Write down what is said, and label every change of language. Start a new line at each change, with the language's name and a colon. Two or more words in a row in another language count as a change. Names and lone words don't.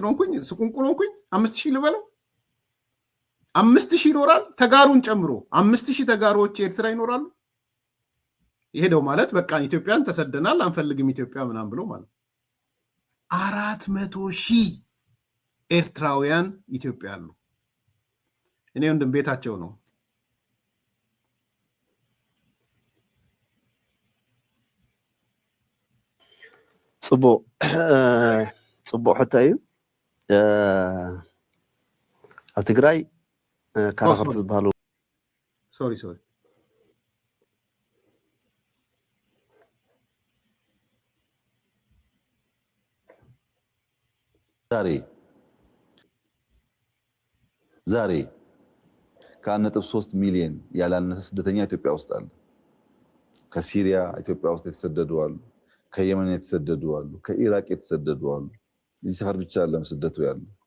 Amharic: ሆንኩኝ ስቁንቁን ሆንኩኝ 5,000 ልበለው 5,000 ይኖራል። ተጋሩን ጨምሮ 5,000 ተጋሮች ኤርትራ ይኖራሉ። ይሄደው ማለት በቃ ኢትዮጵያን ተሰደናል አንፈልግም ኢትዮጵያ ምናምን ብሎ ማለት 400,000 ኤርትራውያን ኢትዮጵያ አሉ። እኔ ወንድም ቤታቸው ነው።
Tigrinya: ጽቡቅ ሕታዩ ኣብ ትግራይ ካራክተር ዝበሃሉ
Amharic: ሶሪ ዛሬ ከ1.3 ሚሊዮን ያላነሰ ስደተኛ ኢትዮጵያ ውስጥ አለ። ከሲሪያ ኢትዮጵያ ውስጥ የተሰደዱ አሉ። ከየመን የተሰደዱ አሉ። ከኢራቅ የተሰደዱ አሉ። እዚህ ሰፈር ብቻ አይደለም ስደቱ ያለ።